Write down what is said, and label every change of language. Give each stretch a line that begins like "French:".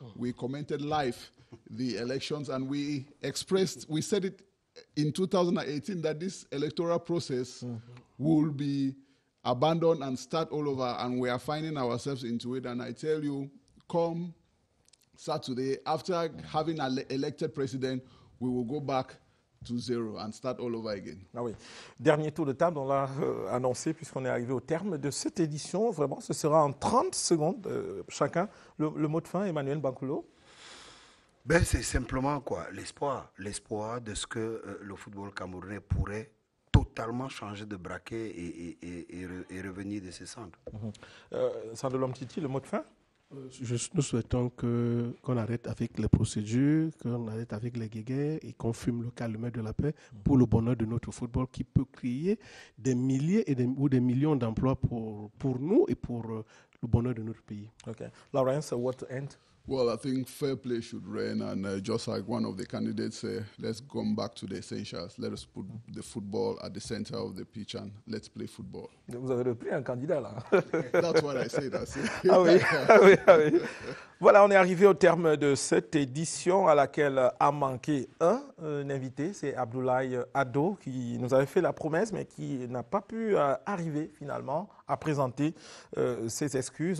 English: We commented live the elections, and we said it in 2018 that this electoral process will be abandoned and start all over, and we are finding ourselves into it. And I tell you, come Saturday, after having an elected president, we will go back to zero and start all over again.
French: Ah oui. Dernier tour de table, on l'a annoncé puisqu'on est arrivé au terme de cette édition. Vraiment, ce sera en 30 secondes chacun. Le mot de fin, Emmanuel Bankolo. Ben, c'est simplement quoi, l'espoir de ce que le football camerounais pourrait totalement changer de braquet et revenir de ses cendres. Sandelom Titi, le mot de fin? Nous souhaitons qu'on arrête avec les procédures, qu'on arrête avec les guéguerres et qu'on fume le calme de la paix pour le bonheur de notre football qui peut créer des milliers ou des millions d'emplois pour nous et pour le bonheur de notre pays.
English: Okay. Lawrence, what to end? Well, I think fair play should reign, and just like one of the candidates said, let's come back to the essentials. Let us put the football at the center of the pitch and let's play football.
French: Vous avez repris un candidat là.
English: That's what I said.
French: Ah oui, ah oui, ah oui. Voilà, on est arrivé au terme de cette édition à laquelle a manqué un invité, c'est Abdoulaye Ado qui nous avait fait la promesse mais qui n'a pas pu arriver finalement à présenter ses excuses.